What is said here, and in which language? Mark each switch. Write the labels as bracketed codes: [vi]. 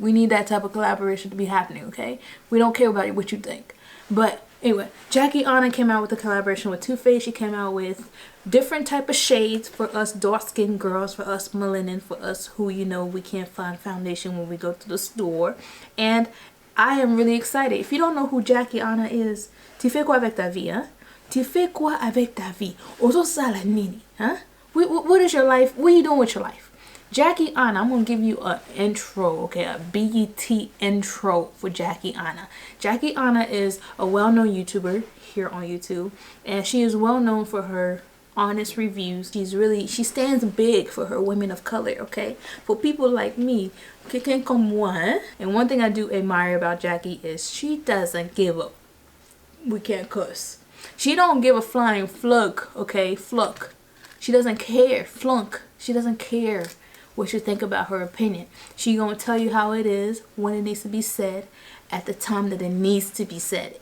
[en] We need that type of collaboration to be happening, okay? We don't care about what you think. But anyway, Aina came out with a collaboration with Too Faced. She came out with different type of shades for us dark-skinned girls, for us melanin, for us who, you know, we can't find foundation when we go to the store. And I am really excited. If you don't know who Aina is, [fr] tu fais quoi avec ta vie, hein? Tu fais quoi avec ta vie? [ln] Ozo sala nini, [fr] huh? [en] What is your life? What are you doing with your life? Aina, I'm going to give you an intro, okay, a BET intro for Aina. Aina is a well-known YouTuber here on YouTube, and she is well known for her honest reviews. She stands big for her women of color, okay? For people like me, [fr] quelqu'un comme moi, hein? [en] And one thing I do admire about Jackie is she doesn't give up. We can't cuss. She don't give a flying flunk, okay? Fluck. She doesn't care. Flunk. She doesn't care what you think about her opinion. She gonna tell you how it is, when it needs to be said, at the time that it needs to be said.